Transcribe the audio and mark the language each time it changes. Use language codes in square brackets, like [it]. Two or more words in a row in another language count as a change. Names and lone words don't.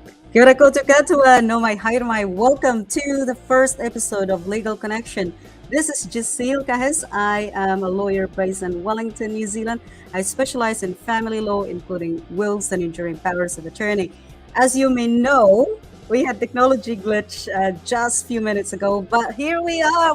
[mi] Kia ora koutou katoa, no mai haere mai. [en] Welcome to the first episode of Legal Connection. This is Jesil Cajes. I am a lawyer based in Wellington, New Zealand. I specialize in family law, including wills and enduring powers of attorney. As you may know, we had technology glitch just a few minutes ago, but here we are.